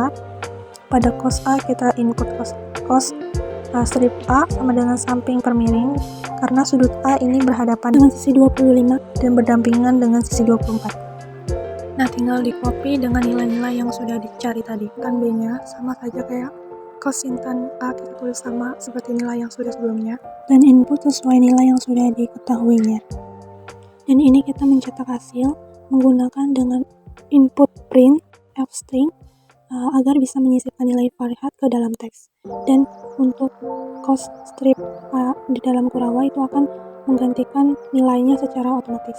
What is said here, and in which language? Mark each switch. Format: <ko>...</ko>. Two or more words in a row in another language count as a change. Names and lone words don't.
<id>Pada cos A kita input cos strip A sama dengan samping per miring, karena sudut A ini berhadapan dengan sisi 25 dan berdampingan dengan sisi 24. Nah, tinggal di copy dengan nilai-nilai yang sudah dicari tadi. Tan B-nya sama saja kayak cos sin tan A, kita tulis sama seperti nilai yang sudah sebelumnya. Dan input sesuai nilai yang sudah diketahuinya. Dan ini kita mencetak hasil menggunakan dengan input print f-string agar bisa menyisipkan nilai variat ke dalam teks. Dan untuk cos strip A di dalam kurawa itu akan menggantikan nilainya secara otomatis.</id>